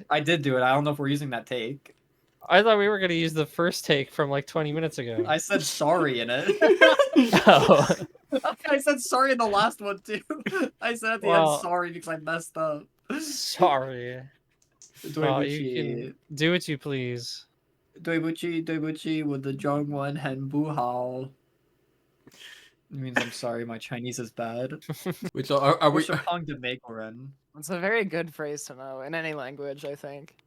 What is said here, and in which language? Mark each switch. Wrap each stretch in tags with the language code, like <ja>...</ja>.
<en>I did do it. I don't know if we're using that take. I thought we were gonna use the first take from like 20 minutes ago. I said sorry in it. Oh. I said sorry in the last one too. I said at the Well, end sorry because I messed up. Sorry. Well, you</en> <zh>对不起，</zh> <en>can do what you please.</en> <zh>对不起，对不起，我的中文很不好。</zh> <en>It means I'm sorry, my Chinese is bad. Wait, so are we?</en> <zh>我是胖的美国人。</zh> <en>It's a very good phrase to know in any language, I think.</en>